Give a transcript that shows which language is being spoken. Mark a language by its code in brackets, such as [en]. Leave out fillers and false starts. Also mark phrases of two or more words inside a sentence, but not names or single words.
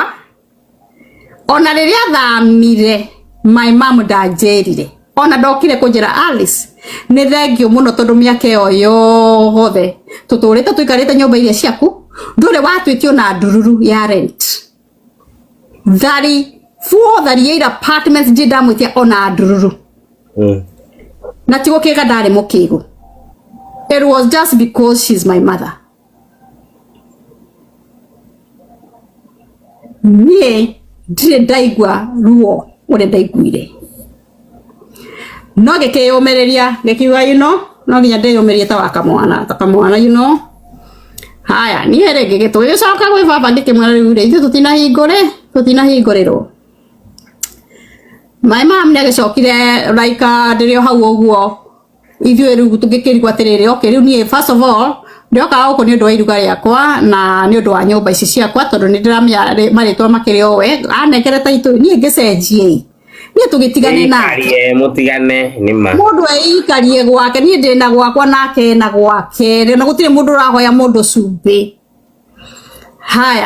[ki] ona riria thamire [en] my mom [ki] ndanjerire ona ndokire kunjira Alice ni thengio muno tondu miaka iyo yothe tuturite tuikarite nyumba iria ciaku ndure watwitio na ndururu ya rent 38 apartments ndamwitia ona ndururu na tigo kega ndari mukigo. [en] It was just because she's my mother. [ki] Nie ndire ndaigua ruo ure ndaiguire no gikiyumiria gikiuga no nginya ndiyumirie ta wakamwana haya nie rege gitugicoka gwi baba ngikimwira riu ithu tutinahingũrĩrwo [en] my mom [ki] nĩagĩcokire like ndĩrĩo hau ũguo ithuĩ rĩu tũngĩkĩrigwo atĩrĩrĩ okay rĩu niĩ [en] first of all [ki] ndĩokaga gũkũ nĩ ũndũ wa iruga rĩakwa na nĩ ũndũ wa nyũmba ici ciakwa tondũ nĩ ndĩramenya marĩtwa makĩrĩ o we anengere taitũ niĩ ngĩcenjie niĩ tũgĩtigane nake mutigane nima mũndũ eikarie gwake niĩ ndĩna gwakwa nake na gwake na gũtirĩ mũndũ ũrahoya mũndũ cumbĩ haya